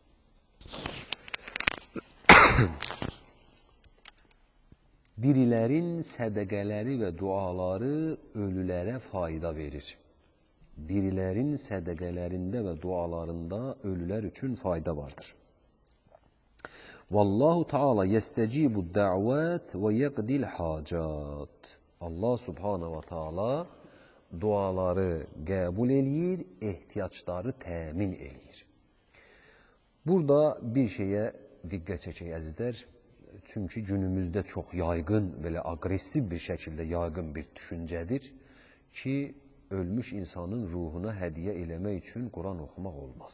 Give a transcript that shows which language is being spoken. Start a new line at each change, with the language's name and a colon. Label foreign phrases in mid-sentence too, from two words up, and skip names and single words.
Azerbaijani: Dirilərin sədəqələri və duaları ölülərə fayda verir. Dirilərin sədəqələrində və dualarında ölülər üçün fayda vardır.
Arabic: والله تعالى يستجيب الدعوات و يقضي الحاجات. الله سبحانه وتعالى
Azerbaijani: duaları qəbul eləyir, ehtiyacları təmin eləyir. Burada bir şeyə diqqət çəkək əzizlər. Çünki günümüzdə çox yayğın, belə aqressiv bir şəkildə yayğın bir düşüncədir ki, ölmüş insanın ruhuna hədiyyə eləmək üçün Quran oxumaq olmaz.